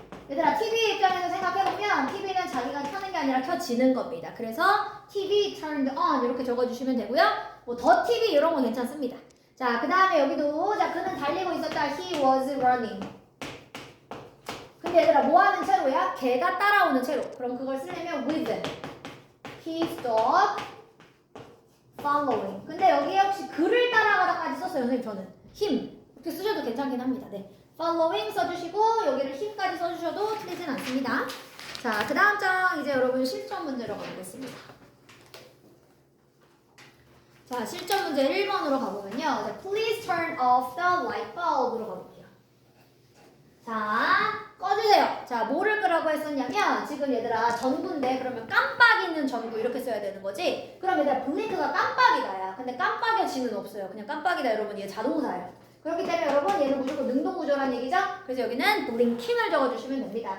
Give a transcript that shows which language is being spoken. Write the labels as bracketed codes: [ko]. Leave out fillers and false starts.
[ko] 얘들아, TV 입장에서 생각해보면 TV는 자기가 켜는 게 아니라 켜지는 겁니다. 그래서 TV turned on 이렇게 적어주시면 되고요. 뭐 더 TV 이런 건 괜찮습니다. 자, 그 다음에 여기도 자 그는 달리고 있었다. [en] He was running. [ko] 근데 얘들아, 뭐 하는 채로야? 걔가 따라오는 채로. 그럼 그걸 쓰려면 [en] with he stopped following. [ko] 근데 여기에 혹시 글을 따라가다까지 썼어요, 선생님. 저는 him 이렇게 쓰셔도 괜찮긴 합니다. 네, following 써주시고 여기를 him까지 써주셔도 틀리진 않습니다. 자, 그 다음 장 이제 여러분 실전 문제로 가보겠습니다. 자, 실전 문제 1번으로 가보면요. [en] 자, please turn off the light bulb으로 [ko] 가볼게요. 자, 꺼주세요. 자, 뭐를 끄라고 했었냐면 지금 얘들아 전구인데 그러면 깜빡 있는 전구 이렇게 써야 되는 거지. 그럼 얘들아 블링크가 깜빡이다야. 근데 깜빡여지는 없어요. 그냥 깜빡이다 여러분. 얘 자동사예요. 그렇기 때문에 여러분 얘는 무조건 능동구조란 얘기죠. 그래서 여기는 블링킹을 적어주시면 됩니다.